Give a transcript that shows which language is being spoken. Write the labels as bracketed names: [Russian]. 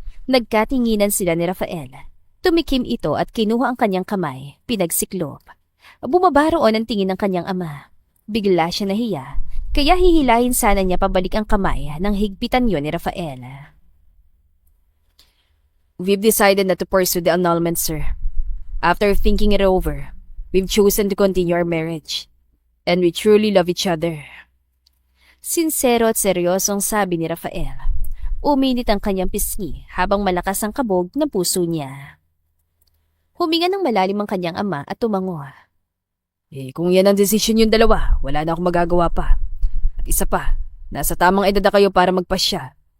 [Filipino] Nagkatinginan sila ni Rafael. Tumikim ito at kinuha ang kanyang kamay, pinagsiklop. Bumaba roon ang tingin ng kanyang ama. Bigla siya nahiya, kaya hihilahin sana niya pabalik ang kamay nang higpitan yun ni Rafael. [English] We've decided not to pursue the annulment, sir. After thinking it over, we've chosen to continue our marriage. And we truly love each other. [Filipino] Sinsero at seryosong sabi ni Rafael. Uminit ang kanyang pisngi habang malakas ang kabog ng puso niya. Huminga ng malalim ang kanyang ama at tumango. Kung yan ang desisyon yung dalawa, wala na akong magagawa pa. At isa pa, nasa tamang edad na kayo para magpasya.